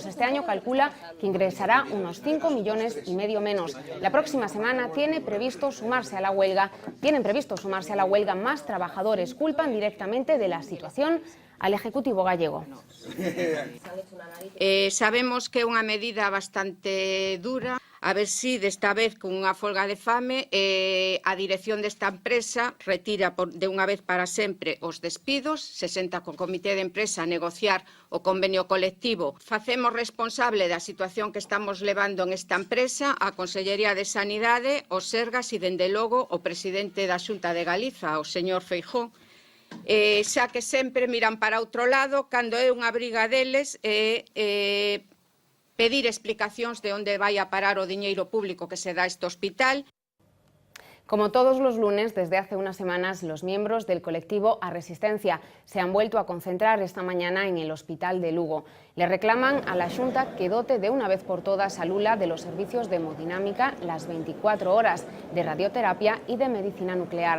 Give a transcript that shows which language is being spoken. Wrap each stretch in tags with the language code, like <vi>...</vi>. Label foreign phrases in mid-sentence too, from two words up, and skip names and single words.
<es>Este año calcula que ingresará unos 5,5 millones menos. La próxima semana tienen previsto sumarse a la huelga más trabajadores. Culpan directamente de la situación al Ejecutivo gallego.</es> <gl>Sabemos que é unha medida bastante dura, a ver si desta vez con unha folga de fame a dirección desta empresa retira de unha vez para sempre os despidos, se senta co comité de empresa a negociar o convenio colectivo. Facemos responsable da situación que estamos levando en esta empresa a Consellería de Sanidade, os Sergas e, dende logo, o presidente da Xunta de Galiza, o señor Feijóo, xa que sempre miran para outro lado cando é unha briga deles pedir explicacións de onde vai a parar o diñeiro público que se dá a este hospital.</gl> <es>Como todos los lunes, desde hace unas semanas, los miembros del colectivo A Resistencia se han vuelto a concentrar esta mañana en el Hospital de Lugo. Le reclaman a la Xunta que dote de una vez por todas a Lula de los servicios de hemodinámica las 24 horas, de radioterapia y de medicina nuclear.</es>